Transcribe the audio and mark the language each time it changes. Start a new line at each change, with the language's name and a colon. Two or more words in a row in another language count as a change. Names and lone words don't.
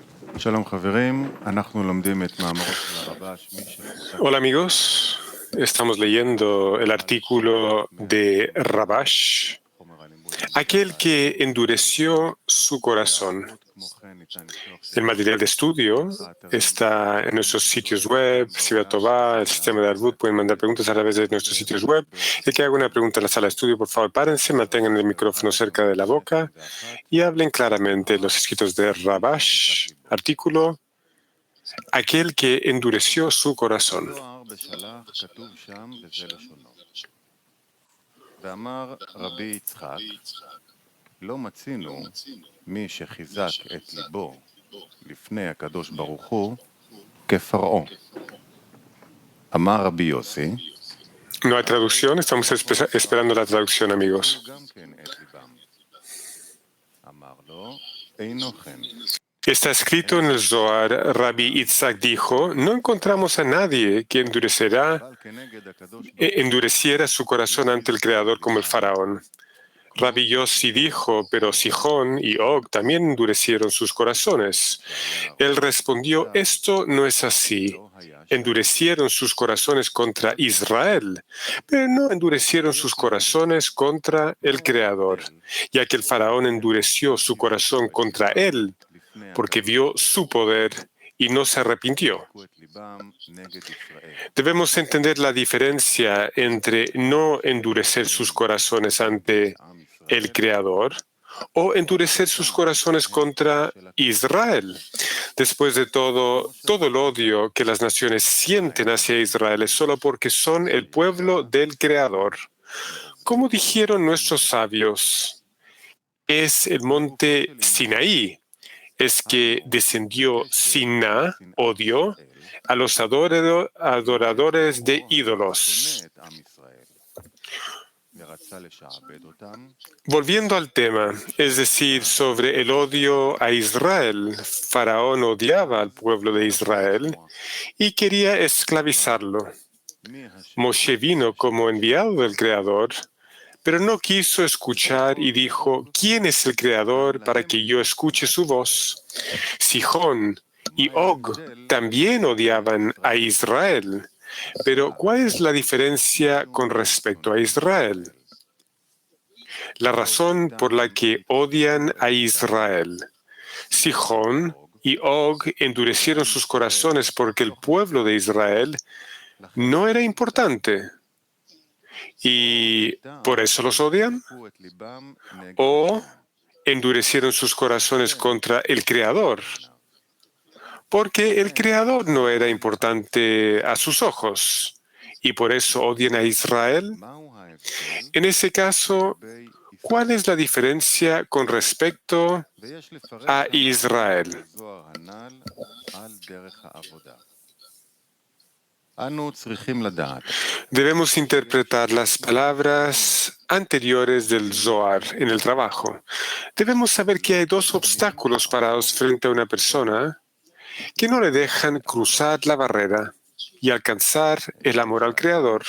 Hebrew: שלום חברים, אנחנו לומדים את מאמרו של הרב"ש, מי שחיזק
Spanish: Hola amigos, estamos leyendo el artículo de Rabash,
Hebrew: חומר הלימוד
Spanish: aquel que endureció su corazón.
Hebrew: בערבית, כמו כן ניתן לשלוח
Spanish: El material de estudio está en nuestros sitios web, Siva Tová, el sistema de Arbut, pueden mandar preguntas a través de nuestros sitios web. El que haga una pregunta en la sala de estudio, por favor, párense, mantengan el micrófono cerca de la boca y hablen claramente los escritos de Rabash, artículo, aquel que endureció su corazón.
Hebrew: בזוהר בשלח כתוב שם בזה לשונו. ואמר רבי יצחק, לא מצינו מי שחיזק את ליבו לפני הקדוש ברוך הוא כפרעה. אמר רבי יוסי,
Spanish: No hay traducción, estamos esperando la traducción, amigos.
Hebrew: גם כן את ליבם. אמר לו, אינו כן.
Spanish: Está escrito en el Zohar, Rabbi Yitzhak dijo, no encontramos a nadie que
Hebrew: אבל כנגד הקדוש ברוך
Spanish: endureciera su corazón ante el Creador como el faraón. Rabbi Yossi dijo, pero Sihón y Og también endurecieron sus corazones. Él respondió, esto no es así. Endurecieron sus corazones contra Israel, pero no endurecieron sus corazones contra el Creador, ya que el faraón endureció su corazón contra él, porque vio su poder y no se arrepintió.
Hebrew: את ליבם נגד ישראל.
Spanish: Debemos entender la diferencia entre no endurecer sus corazones ante el Creador o endurecer sus corazones contra Israel. Después de todo el odio que las naciones sienten hacia Israel es solo porque son el pueblo del Creador. Como dijeron nuestros sabios, es el monte Sinaí, es que descendió Siná, odio, a los adoradores de ídolos.
Hebrew: שונא את עם ישראל. ורצה לשעבד אותם,
Spanish: Volviendo al tema, es decir, sobre el odio a Israel, Faraón odiaba al pueblo de Israel y quería esclavizarlo.
Hebrew: מי השם
Spanish: Moshe vino como enviado del Creador, pero no quiso escuchar y dijo, ¿quién es el Creador para que yo escuche su voz? Sihón y Og también odiaban a Israel, pero ¿cuál es la diferencia con respecto a Israel? La razón por la que odian a Israel. Sihón y Og endurecieron sus corazones porque el pueblo de Israel no era importante. ¿Y por eso los odian?
Hebrew: חיזקו את ליבם נגד
Spanish: ¿O
Hebrew: השם.
Spanish: endurecieron sus corazones contra el Creador? Porque el Creador no era importante a sus ojos. ¿Y por eso odian a Israel?
Hebrew: מהו ההבדל?
Spanish: En ese caso,
Hebrew: בי
Spanish: ¿cuál es la diferencia con respecto
Hebrew: ויש לפרש
Spanish: a
Hebrew: את
Spanish: Israel?
Hebrew: הזוהר הנ"ל על דרך העבודה. אנו צריכים לדעת
Spanish: Debemos interpretar las palabras anteriores del Zohar en el trabajo. Debemos saber que hay dos obstáculos parados frente a una persona que no le dejan cruzar la barrera y alcanzar el amor al Creador,